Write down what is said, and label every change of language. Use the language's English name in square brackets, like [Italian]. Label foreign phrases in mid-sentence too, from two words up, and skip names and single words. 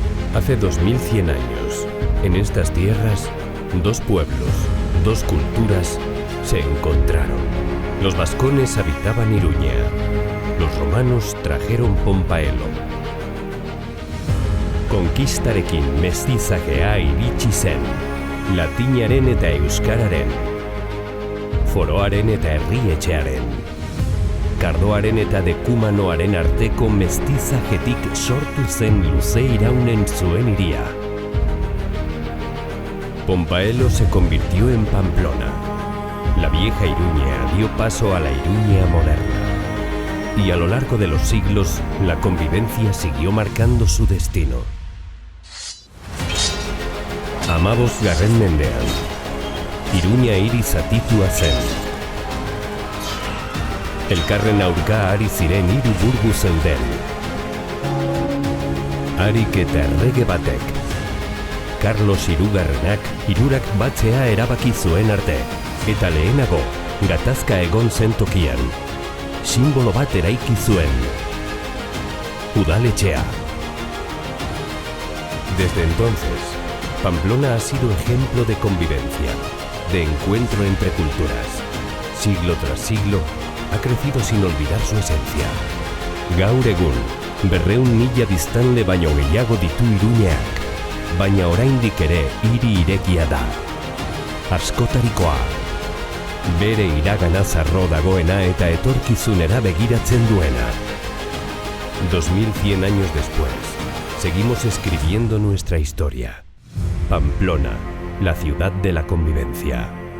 [Spanish] Hace 2100 años, en estas tierras, dos pueblos, dos culturas se encontraron. Los vascones habitaban Iruña, los romanos trajeron Pompaelo. [Basque] Konkistarekin mestizajea iritsi zen, latinaren eta euskararen, foroaren eta herrietxearen, kardoaren eta dekumanoaren arteko mestizajetik sortu zen luze iraunen zuen hiria. [Spanish] Pompaelo se convirtió en Pamplona. La vieja Iruña dio paso a la Iruña moderna. Y a lo largo de los siglos, la convivencia siguió marcando su destino. [Basque] Hamabosgarren mendean, Iruña hiri zatitua zen. Elkarren aurka ari ziren hiru burgu zeuden. Harik eta errege batek, Carlos Hirugarrenak hirurak batzea erabaki zuen arte, eta lehenago, gatazka egon zen tokian, simbolo bat eraiki zuen, udaletxea. [Spanish] Desde entonces, Pamplona ha sido ejemplo de convivencia, de encuentro entre culturas. Siglo tras siglo, ha crecido sin olvidar su esencia. [Basque] Gaur egun, 200.000 biztanle baino gehiago ditu Iruñeak, baina oraindik ere hiri irekia da. Askotarikoa, bere iragana zarro dagoena eta etorkizunera begiratzen duena. [Spanish] 2100 años después, seguimos escribiendo nuestra historia. Pamplona, la ciudad de la convivencia.